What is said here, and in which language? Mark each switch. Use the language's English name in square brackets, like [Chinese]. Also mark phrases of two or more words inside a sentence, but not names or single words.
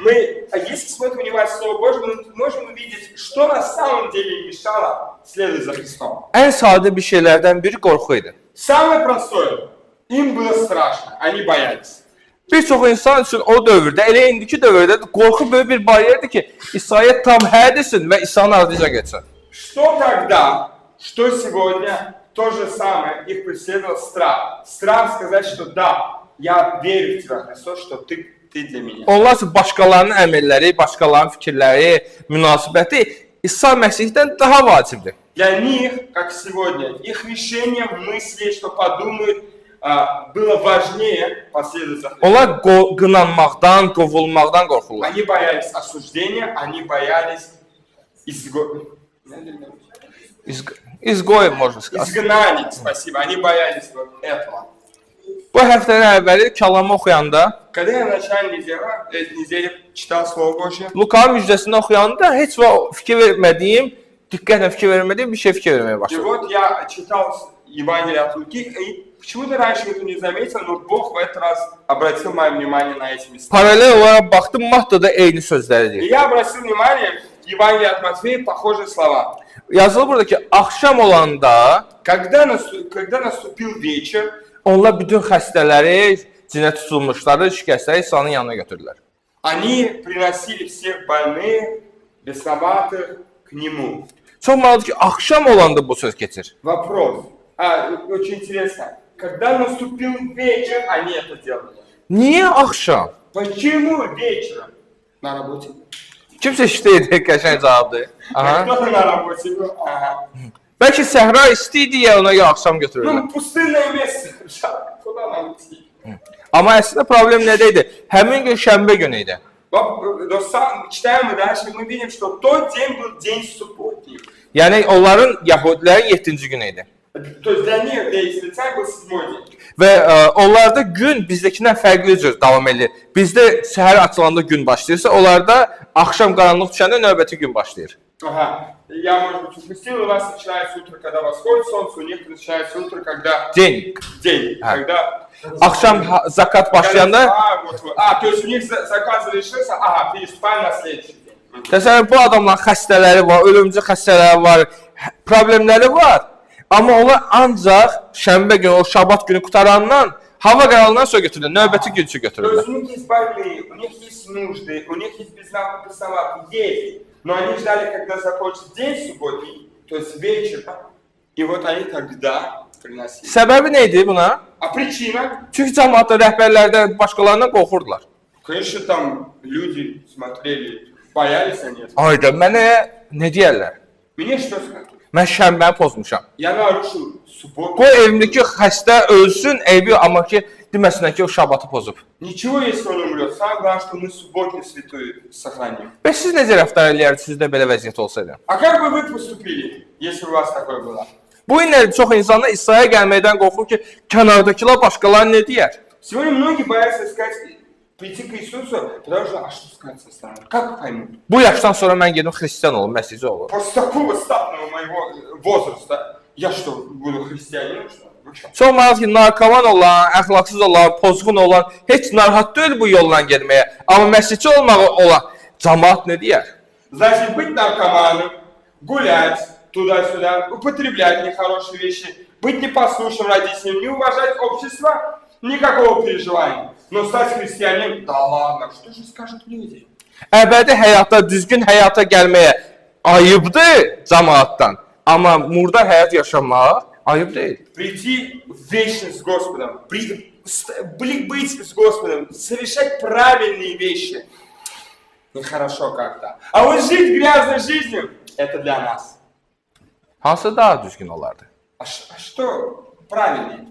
[Russian] Если смотрим внимательно Слово Божье, мы можем увидеть, что на самом деле мешало следовать за Христом. [Azerbaijani] Ən sadə bir şeylərdən biri qorxu idi. [Russian] Самое простое. Им было страшно, они боялись. [Azerbaijani] Bir çox insan üçün o dövrdə, elə indiki dövrdə qorxu böyük bir bariyerdir ki, İsa'ya tam hə desin və İsa'nın ardınca getsin. [Russian] Что тогда, что сегодня, то же самое, их преследовал страх. Страх сказать, что да, я верю в Тебя, Христос, что ты для меня. [Azerbaijani] Onlar üçün başqalarının əməlləri, başqalarının fikirləri, münasibəti İsa Məsihdən daha vacibdir. [Russian] Для них, как сегодня, их решение, мысли, что подумают, было важнее последовать за Христом. [Azerbaijani] Onlar qınanmaqdan, qovulmaqdan qorxurlar. [Russian] Они боялись осуждения, они боялись İzgoy, можно сказать. изгнаний, спасибо, они боялись вот этого. [Azerbaijani] Bu həftənin əvvəli kəlamı oxuyanda, [Russian] Когда я в начале недели читал Слово Божье, [Azerbaijani] Lukanın müjdəsini oxuyanda heç vaxt fikir vermədiyim, diqqətlə fikir vermədiyim bir şey fikir verməyə [Russian] и [Azerbaijani] başladım. [Russian] вот я читал Евангелие от Луки, и почему-то раньше это не заметил, но Бог в этот раз обратил мое внимание на эти места. [Azerbaijani] Paralel olaraq baxdım, Matta'da eyni sözləri [Russian] И [Azerbaijani] deyir. [Russian] я обратил внимание, в Евангелии от Матфея похожие слова. [Azerbaijani] Yazılı burada ki, axşam olanda [Russian] Когда наступил вечер, [Azerbaijani] onlar bütün xəstələri, cinə tutulmuşları, şikəstləri İsa'nın yanına götürdülər. [Russian] они приносили всех больных, бесноватых к Нему. [Azerbaijani] Çox maraqlıdır ki, axşam olanda bu söz keçir. [Russian] Вопрос. Очень интересно. Когда наступил вечер, они это делали. [Azerbaijani] Niyə axşam? [Russian] Почему вечером? На работе. [Azerbaijani] Kimsə işləyir, qəşəng cavabdır. Aha. [Russian] Кто-то на работе был. Ага. [Azerbaijani] Bəlkə səhra isti deyə ona axşam götürürlər. [Russian] Ну, пустынное место. Жалко, куда нам идти? [Azerbaijani] Amma əslində problem nədə idi? Həmin gün şənbə günü idi. [Russian] Читаем мы дальше, мы видим, что тот день был день субботний. [Azerbaijani] Yəni onların Yahudilərin 7-ci günü idi. [Russian] То есть для них, для израильтян был 7-й день. [Azerbaijani] Və onlarda gün bizdəkindən fərqli cür davam edir. Bizdə səhər açılanda gün başlayırsa, onlarda axşam qaranlıq düşəndə növbəti gün başlayır. Ага. [Russian] Я, может быть, упустил, у вас начинается утро, когда восходит солнце, у них начинается утро, когда... День. День. Когда... [Azerbaijani] Axşam zakat başlayanda, [Russian] то есть у них закат завершился, ага, переступаем на следующий день. [Azerbaijani] təsəvvür bu adamların xəstələri var, ölümcül xəstələri var, problemləri var. Amma onlar ancaq şənbə günü, o şabat günü qutarandan, hava qaranlığından sonra götürürlər, növbəti gün üçün [Russian] То [Azerbaijani] götürürlər. [Russian] есть у них есть больные, у них есть нужды, у них есть бесноваты, есть. Но они ждали, когда закончится день субботний, то есть вечер, и вот они тогда приносили. [Azerbaijani] Səbəbi nə idi buna? [Russian] А причина? [Azerbaijani] Çünki cəmaatda, rəhbərlərdə başqalarından qorxurdular. [Russian] Конечно, там люди смотрели, boялись они этого. [Azerbaijani] Ayda, mənə nə deyərlər? [Russian] Мне что скажут? [Azerbaijani] Mən şənbəni pozmuşam. [Russian] Я нарушил субботу. [Azerbaijani] Qoy evimdəki xəstə ölsün, eybi amma ki, deməsinlər ki, o şabatı pozub. [Russian] Nичего, если он умрет. Самое главное, что мы субботний святой сохраним. [Azerbaijani] Bəs siz necə rəftar eləyərdiniz sizdə belə vəziyyət olsaydı? [Russian] А как бы вы поступили, если у вас такое было? [Azerbaijani] Bu günlər çox insanlar İsa'ya gəlməkdən qorxur ki, kənardakılar başqaları nə deyər? [Russian] Сегодня многие боятся прийти к Иисусу, потому что, а что скажут со стороны? Как поймут? [Azerbaijani] Bu yaşdan sonra mən gedim xristian olum, məsihçi olum. [Russian] После такого статного моего возраста, я что, буду христианином, что ли? Вы что? [Azerbaijani] Çox maraq ki, narkoman olan, əxlaqsız olan, pozğun olan heç narahat deyil bu yolla getməyə. Amma məsihçi olmağı olan cəmaat nə deyər? [Russian] Значит, быть наркоманом, гулять туда-сюда, употреблять нехорошие вещи, быть непослушным родителям, не уважать общество, никакого переживания. Но стать христианином, да ладно, что же скажут люди? [Azerbaijani] Əbədi həyatda, düzgün həyata gəlməyə ayıbdır cəmaatdan. Amma murdar həyat yaşamaq ayıb deyil. [Russian] Прийти в вечность с Господом, быть с Господом, совершать правильные вещи. Нехорошо как-то. А вот жить грязной жизнью, это для нас. [Azerbaijani] Hansı daha düzgün olardı? [Russian] А что правильнее?